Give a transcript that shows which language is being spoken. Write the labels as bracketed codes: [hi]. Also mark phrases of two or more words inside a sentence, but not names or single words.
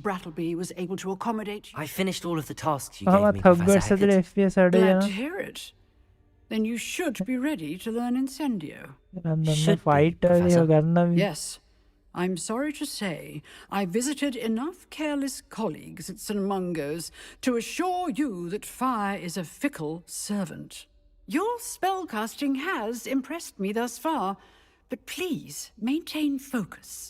[en] Brattleby was able to accommodate you. I finished all of the tasks you gave [si] කොහොමත් [en] me, Hogwarts Professor [si] ඇතුලේ [en] Hackett. [si] FPS අඩු [en] Glad [si] යනවා. [en] to hear it. Then you should be ready to learn Incendio. [si] රන්දන්න ෆයිට් වල ගන්න. [en] Yes. I'm sorry to say, I visited enough careless colleagues at St. Mungo's to assure you that fire is a fickle servant. Your spellcasting has impressed me thus far, but please maintain focus.